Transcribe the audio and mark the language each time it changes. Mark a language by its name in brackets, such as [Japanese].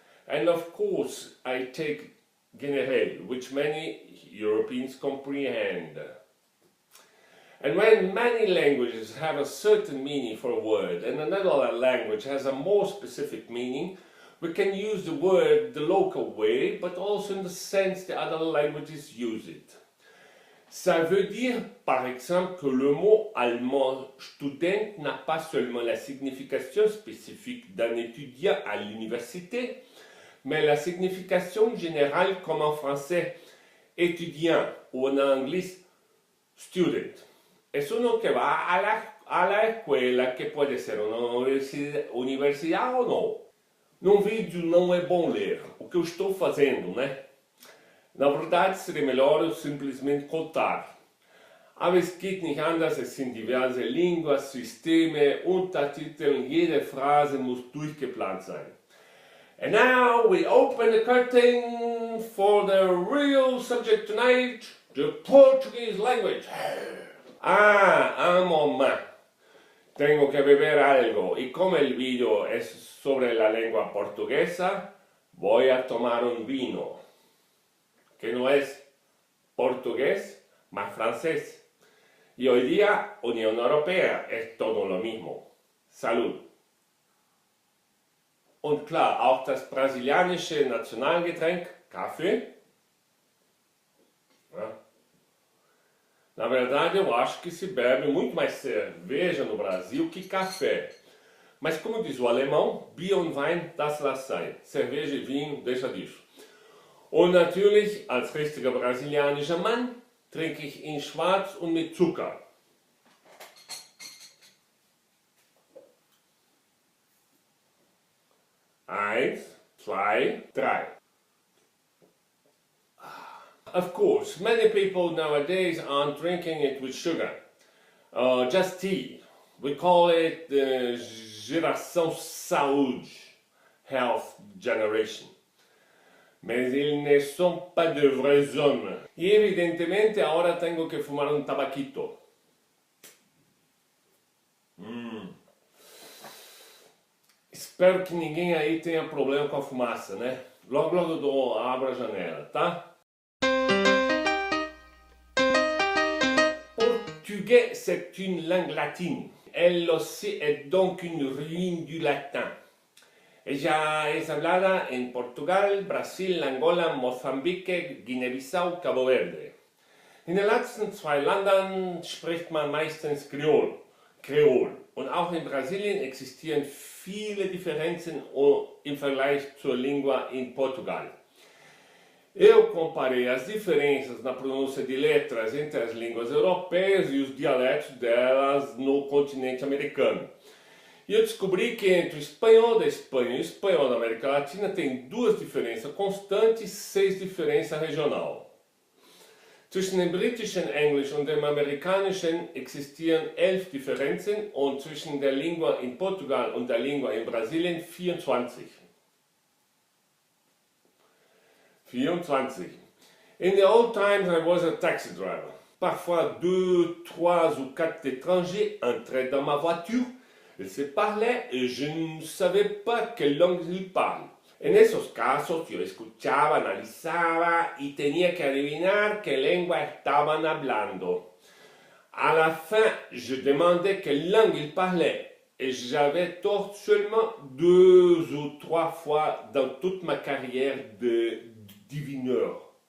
[English] And of course I take generell, which many Europeans comprehend. And when many languages have a certain meaning for a word and another language has a more specific meaning, we can use the word the local way, but also in the sense the other languages use it. [French] Ça veut dire, par exemple, que le mot allemand student n'a pas seulement la signification spécifique d'un étudiant à l'université, mais la signification générale comme en français étudiant ou en anglais student. [Spanish] Es uno que va a la escuela, que puede ser una universidad [Portuguese] ou não. Num vídeo não é bom ler o que eu estou fazendo, né? Na verdade, seria melhor eu simplesmente contar. [German] Aber es geht nicht anders, es sind diverse Linguas, Systeme, Untertitel, jede Phrase muss durchgeplant sein. [English] And now we open the curtain for the real subject tonight, the Portuguese language. [French] Un moment. [Spanish] Tengo que beber algo y como el video es sobre la lengua portuguesa, voy a tomar un vino. Que no es portugués, más francés. Y hoy día, Unión Europea es todo lo mismo. Salud. [German] Und klar, auch das brasilianische Nationalgetränk, Kaffee. Ja. [Portuguese] Na verdade, eu acho que se bebe muito mais cerveja no Brasil que café. Mas como diz o alemão, [German] Bier und Wein, das lass sein. [Portuguese] Cerveja e vinho, deixa disso. [German] Und natürlich, als richtiger brasilianischer Mann, trinke ich ihn schwarz und mit Zucker. Eins, zwei, drei. [English] Of course, many people nowadays aren't drinking it with sugar, just tea. We call it the geração saúde, health generation. [French] Mais ils ne sont pas de vrais hommes. [Portuguese] E evidentemente agora tenho que fumar um tabaquito. Espero que ninguém aí tenha problema com a fumaça, né? Logo eu abro a janela, tá? [French] Portugais, c'est une langue latine. Elle aussi est donc une ruine du latin. [Spanish] Ella es hablada en Portugal, Brasil, Angola, Mozambique, Guinea-Bissau, Cabo Verde. [German] In den letzten zwei Ländern spricht man meistens Kreol. Und auch in Brasilien existieren viele Differenzen im Vergleich zur [Portuguese] língua em Portugal. Eu comparei as diferenças na pronúncia de letras entre as línguas europeias e os dialetos delas no continente americano. E eu descobri que entre o espanhol da Espanha e o espanhol da América Latina tem duas diferenças constantes e 6 diferenças regionais. [German] Zwischen dem britischen Englisch und dem amerikanischen existieren 11 Differenzen und zwischen der Lingua in Portugal und der Lingua in Brasilien 24. 24. [English] In the old times I was a taxi driver. [French] Parfois 2, 3 ou 4 étrangers entraient dans ma voiture. Ils se parlaient et je ne savais pas quelle langue ils parlent. [Spanish] En esos casos yo escuchaba, analizaba y tenía que adivinar qué lengua estaban hablando. [French] À la fin, je demandais quelle langue ils parlaient et j'avais tort seulement 2 ou 3 fois dans toute ma carrière de divineur.